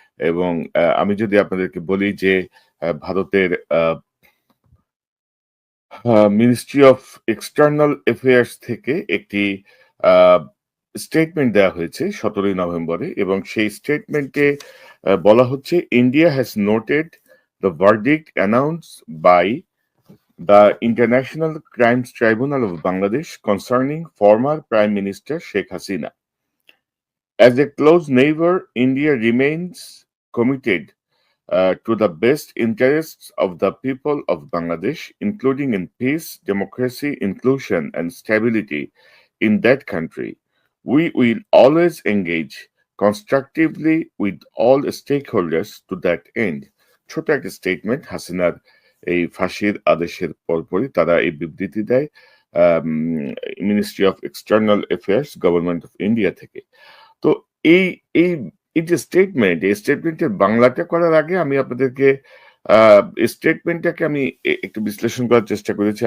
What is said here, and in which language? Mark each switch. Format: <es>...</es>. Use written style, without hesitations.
<bn>এবং আমি যদি আপনাদেরকে বলি যে ভারতের মিনিস্ট্রি অফ এক্সটার্নাল অ্যাফেয়ার্স থেকে একটি আহ, স্টেটমেন্ট দেওয়া হয়েছে ১৭ই নভেম্বরে এবং সেই স্টেটমেন্টে বলা হচ্ছে,</bn> <en>India has noted the verdict announce by the international crimes tribunal of Bangladesh concerning former prime minister Sheikh Hasina. As a close neighbor, India remains committed to the best interests of the people of Bangladesh, including in peace, democracy, inclusion, and stability in that country. We will always engage constructively with all stakeholders to that end.</en> <bn>ছোট একটা statement হাসিনার এই ফাঁসির আদেশের পরপরই তারা এই বিবৃতি দেয় ministry of external affairs government of India থেকে। তো এই এই এই যে স্টেটমেন্ট, এই স্টেটমেন্টের বাংলাটা করার আগে আমি আপনাদেরকে এই স্টেটমেন্টটাকে আমি একটু বিশ্লেষণ করার চেষ্টা করেছি।</bn>